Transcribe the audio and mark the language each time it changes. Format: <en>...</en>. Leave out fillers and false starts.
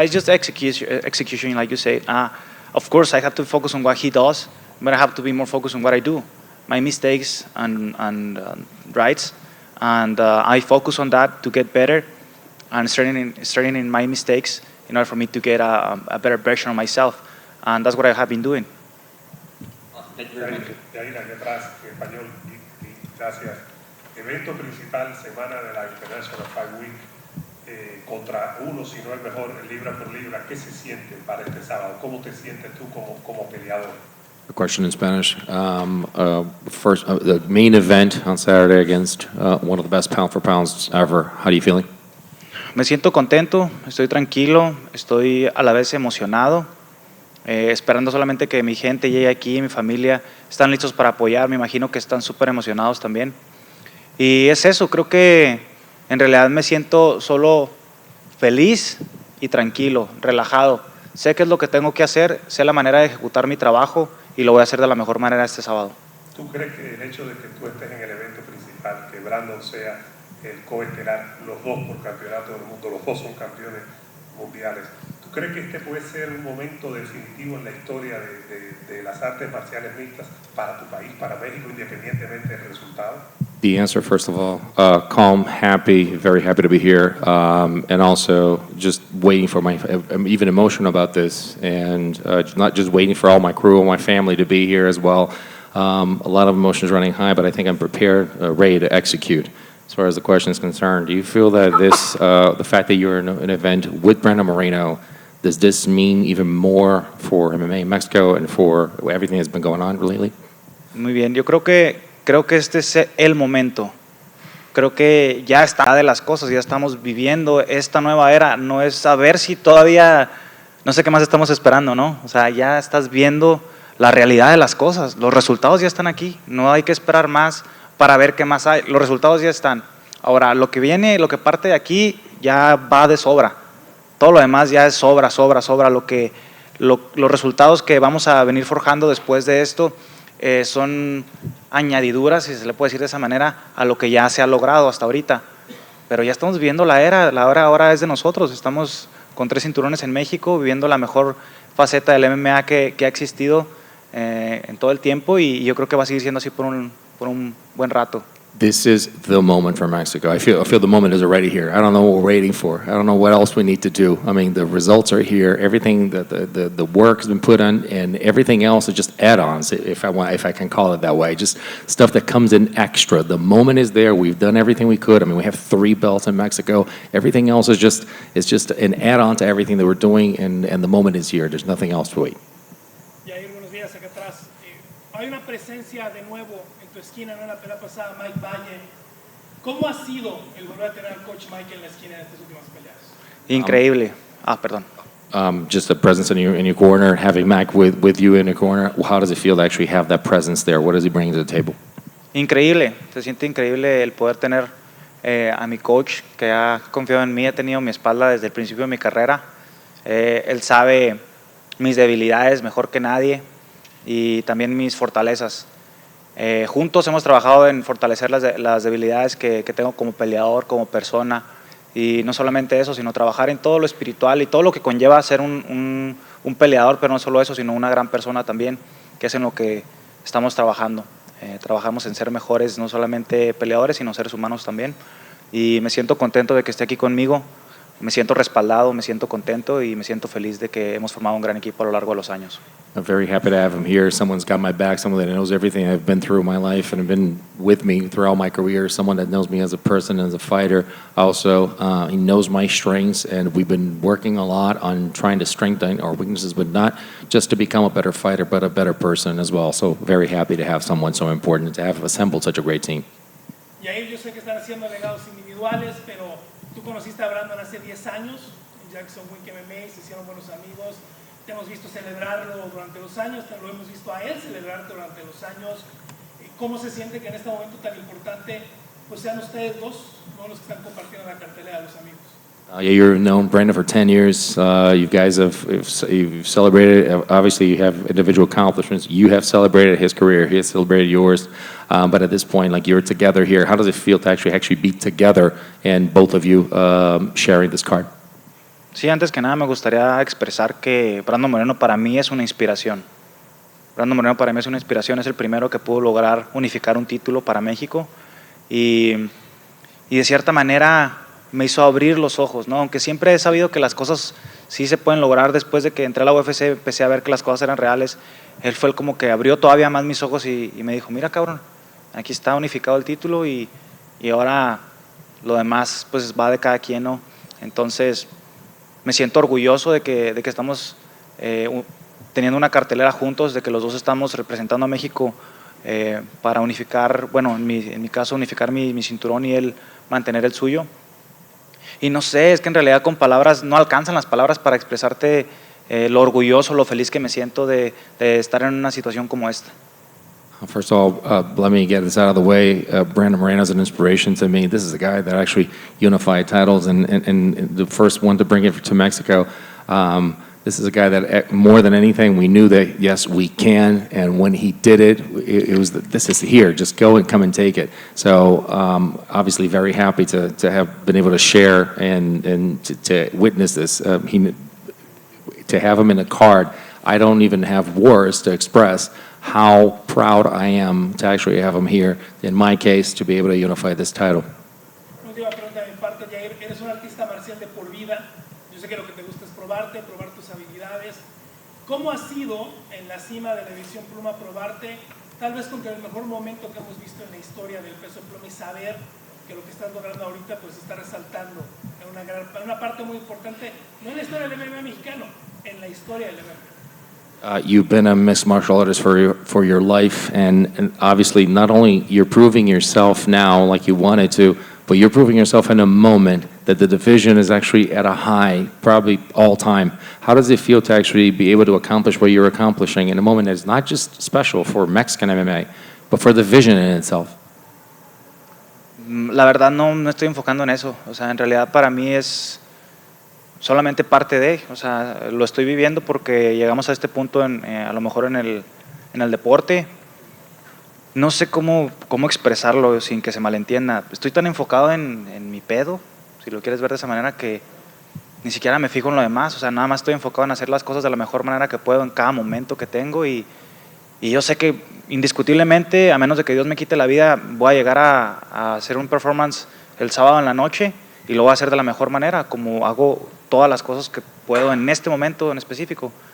<en>it's just execution, like you said. Of course, I have to focus on what he does, but I have to be more focused on what I do, my mistakes and rights, and I focus on that to get better, and starting in my mistakes in order for me to get a better version of myself, and that's what I have been doing. Awesome. Thank you very much.</en> <es>Yair, aquí atrás, en español, gracias. Evento principal, semana de la International Fight Week, contra uno, si no el mejor, libra por libra. ¿Qué se siente para este sábado? ¿Cómo te sientes tú como peleador?</es> <en>A question in Spanish. First, the main event on Saturday against one of the best pound for pounds ever. How are you feeling?</en> <es>Me siento contento, estoy tranquilo, estoy a la vez emocionado, esperando solamente que mi gente llegue aquí, mi familia, están listos para apoyar, me imagino que están súper emocionados también. Y es eso, creo que en realidad me siento solo feliz y tranquilo, relajado. Sé qué es lo que tengo que hacer, sé la manera de ejecutar mi trabajo y lo voy a hacer de la mejor manera este sábado. ¿Tú crees que el hecho de que tú estés en el evento principal, que Brandon sea el coestelar, los dos por campeonato del mundo, los dos son campeones mundiales, ¿tú crees que este puede ser un momento definitivo en la historia de las artes marciales mixtas para tu país, para México, independientemente del resultado?</es> <en>The answer, first of all, calm, happy, very happy to be here, and also just waiting for I'm even emotional about this, and not just waiting for all my crew and my family to be here as well. A lot of emotions running high, but I think I'm prepared, ready to execute. As far as the question is concerned, do you feel that this, the fact that you're in an event with Brandon Moreno, does this mean even more for MMA in Mexico and for everything that's been going on lately?</en> <es>Muy bien, yo creo que este es el momento. Creo que ya está de las cosas, ya estamos viviendo esta nueva era. No es saber si todavía, no sé qué más estamos esperando, ¿no? O sea, ya estás viendo la realidad de las cosas. Los resultados ya están aquí. No hay que esperar más para ver qué más hay. Los resultados ya están. Ahora, lo que viene, lo que parte de aquí, ya va de sobra. Todo lo demás ya es sobra. Los resultados que vamos a venir forjando después de esto son añadiduras, si se le puede decir de esa manera, a lo que ya se ha logrado hasta ahorita. Pero ya estamos viviendo la era ahora es de nosotros. Estamos con 3 cinturones en México, viviendo la mejor faceta del MMA que ha existido en todo el tiempo, y yo creo que va a seguir siendo así por un buen rato.</es> <en>This is the moment for Mexico. I feel the moment is already here. I don't know what we're waiting for. I don't know what else we need to do. I mean, the results are here. Everything, the work has been put on, and everything else is just add-ons, if I can call it that way. Just stuff that comes in extra. The moment is there. We've done everything we could. I mean, we have 3 belts in Mexico. Everything else is just an add-on to everything that we're doing, and the moment is here. There's nothing else to wait.</en> <es>Yair, buenos días, acá atrás. Hay una presencia de nuevo en tu esquina, ¿no? En la pelea pasada, Mike Valle. ¿Cómo ha sido el volver a tener al coach Mike en la esquina en estas últimas peleas? Increíble. Perdón.</es> <en>Just the presence in your corner, having Mac with you in your corner. How does it feel to actually have that presence there? What does he bring to the table?</en> <es>Increíble, se siente increíble el poder tener a mi coach que ha confiado en mí, ha tenido mi espalda desde el principio de mi carrera. Él sabe mis debilidades mejor que nadie y también mis fortalezas. Juntos hemos trabajado en fortalecer las debilidades que tengo como peleador, como persona, y no solamente eso, sino trabajar en todo lo espiritual y todo lo que conlleva ser un peleador, pero no solo eso, sino una gran persona también, que es en lo que estamos trabajando. Trabajamos en ser mejores, no solamente peleadores, sino seres humanos también, y me siento contento de que esté aquí conmigo. Me siento respaldado, me siento contento y me siento feliz de que hemos formado un gran equipo a lo largo de los años.</es> <en>I'm very happy to have him here. Someone's got my back, someone that knows everything I've been through in my life and have been with me throughout my career, someone that knows me as a person, as a fighter. Also, he knows my strengths, and we've been working a lot on trying to strengthen our weaknesses, but not just to become a better fighter, but a better person as well. So very happy to have someone so important, to have assembled such a great team.</en> <es>Y ahí yo sé que están haciendo legados individuales, pero tú conociste a Brandon hace 10 años en Jackson Wink MMA, se hicieron buenos amigos, te hemos visto celebrarlo durante los años, te lo hemos visto a él celebrarte durante los años. ¿Cómo se siente que en este momento tan importante pues sean ustedes dos, ¿no?, los que están compartiendo la cartelera de los amigos?</es> <en>Yeah, you've known Brandon for 10 years. You guys you've celebrated. Obviously, you have individual accomplishments. You have celebrated his career. He has celebrated yours. But at this point, like, you're together here. How does it feel to actually be together and both of you sharing this card?</en> <es>Sí, antes que nada me gustaría expresar que Brandon Moreno para mí es una inspiración. Brandon Moreno para mí es una inspiración. Es el primero que pudo lograr unificar un título para México y de cierta manera me hizo abrir los ojos, ¿no? Aunque siempre he sabido que las cosas sí se pueden lograr. Después de que entré a la UFC empecé a ver que las cosas eran reales. Él fue el como que abrió todavía más mis ojos y me dijo, mira, cabrón, aquí está unificado el título y ahora lo demás pues va de cada quien, ¿no? Entonces me siento orgulloso de que estamos teniendo una cartelera juntos, de que los dos estamos representando a México para unificar, bueno, en mi caso unificar mi cinturón y él mantener el suyo. Y no sé, es que en realidad con palabras no alcanzan las palabras para expresarte lo orgulloso, lo feliz que me siento de estar en una situación como esta.</es> <en>First of all, let me get this out of the way. Brandon Moreno is an inspiration to me. This is a guy that actually unified titles and the first one to bring it to Mexico. This is a guy that, more than anything, we knew that, yes, we can, and when he did it, it was, this is here, just go and come and take it. So obviously very happy to have been able to share and to witness this. To have him in a card, I don't even have words to express how proud I am to actually have him here, in my case, to be able to unify this title.</en> <es>Última pregunta de mi parte, Yair. Eres un artista marcial de por vida. Yo sé que lo que te gusta es probar tus habilidades. ¿Cómo ha sido en la cima de la división pluma probarte, tal vez contra el mejor momento que hemos visto en la historia del peso pluma, y saber que lo que estás logrando ahorita pues está resaltando en una parte muy importante, no en la historia del MMA mexicano, en la historia del MMA?</es> <en>You've been a mixed martial artist for your life, and obviously not only you're proving yourself now like you wanted to, but you're proving yourself in a moment that the division is actually at a high, probably all time. How does it feel to actually be able to accomplish what you're accomplishing in a moment that is not just special for Mexican MMA, but for the division in itself?</en> <es>La verdad no estoy enfocando en eso. O sea, en realidad para mí es solamente parte de, o sea, lo estoy viviendo porque llegamos a este punto a lo mejor en el deporte, no sé cómo expresarlo sin que se malentienda. Estoy tan enfocado en mi pedo, si lo quieres ver de esa manera, que ni siquiera me fijo en lo demás. O sea, nada más estoy enfocado en hacer las cosas de la mejor manera que puedo en cada momento que tengo y yo sé que indiscutiblemente, a menos de que Dios me quite la vida, voy a llegar a hacer un performance el sábado en la noche y lo voy a hacer de la mejor manera, como hago todas las cosas que puedo en este momento en específico.</es>